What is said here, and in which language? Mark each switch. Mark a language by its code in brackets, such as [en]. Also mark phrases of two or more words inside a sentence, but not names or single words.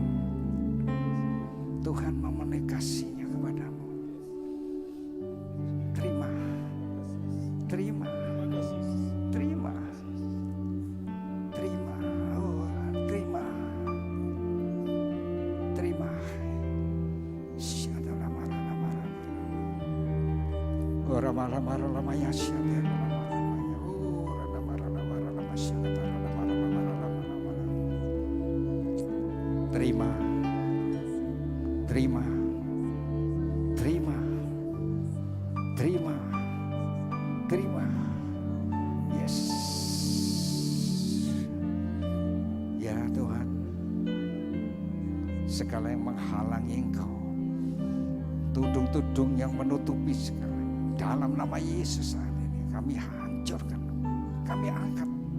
[id] Tuhan memenuhi kasih-Nya kepadamu. Terima. Terima. Terima. Terima. Oh, terima. Terima. [sa] Oh, rama-rama-rama-rama-ya, syadar-rama-rama-rama-ya. Oh, rama-rama-rama-rama-rama, syadar-rama-rama-rama-rama. [id] Terima. Terima. Terima. Terima. Terima. Yes. Ya Tuhan, segala yang menghalangi Engkau, tudung-tudung yang menutupi segala, dalam nama Yesus saat ini kami hancurkan, kami angkat.